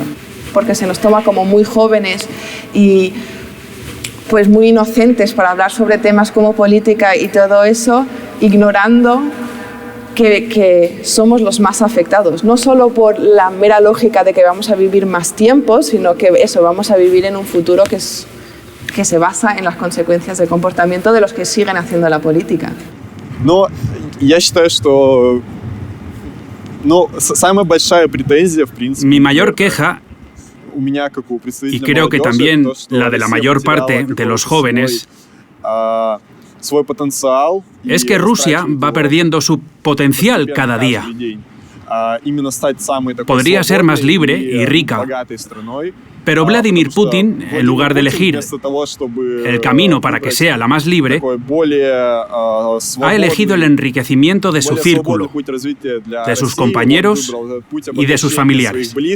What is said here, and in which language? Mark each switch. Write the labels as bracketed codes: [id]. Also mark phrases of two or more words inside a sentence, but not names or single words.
[es] porque se nos toma como muy jóvenes y pues muy inocentes para hablar sobre temas como política y todo eso, ignorando que somos los más afectados, no solo por la mera lógica de que vamos a vivir más tiempo, sino que eso, vamos a vivir en un futuro que se basa en las consecuencias del comportamiento de los que siguen haciendo la política. [ru] Но я считаю, что самая большая претензия, в принципе, [es] Mi mayor queja, y creo que también la de la mayor parte de los jóvenes, es que Rusia va perdiendo su potencial cada día. Podría ser más libre y rica, pero Vladimir Putin, en lugar de elegir el camino para que sea la más libre, ha elegido el enriquecimiento de su círculo, de sus compañeros y de sus familiares.